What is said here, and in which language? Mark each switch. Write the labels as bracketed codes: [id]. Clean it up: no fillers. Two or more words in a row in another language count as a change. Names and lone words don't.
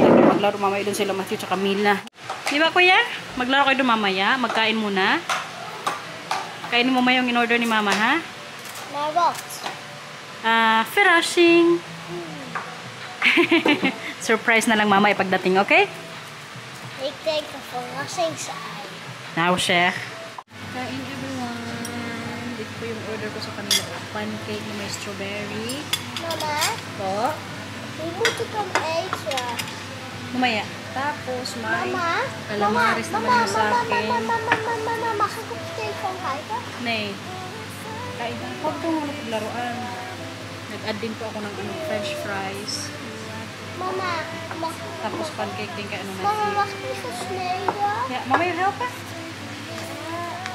[tl] Maglaro mamaya doon sila Matthew at Camila. Di ba kuya? Maglaro kayo doon mamaya. Magkain muna. Kainin mo yung in-order ni mama, ha? [nl] Ferashing. [tl] Surprise na lang mama ipagdating, okay? [nl] Ik denk dat verrassing zijn. [en] Now, Chef. Kain everyone. [tl] Dito po yung order ko sa kanila. Pancake na may strawberry. Mama, Po. [nl] we moeten hem eten. [tl] Mamaya. Tapos may Mama, calamaris naman yung sa akin. [nl] mama, mag ik op de telefoon kijken? [tl] Nay. Kain na. Huwag kong laruan. Nag-add din po ako ng [en] french fries. [tl] Mama, Tapos pancake din kay [nl] mama, mag ik niet gesneden? [en] Yeah, mama, you help us?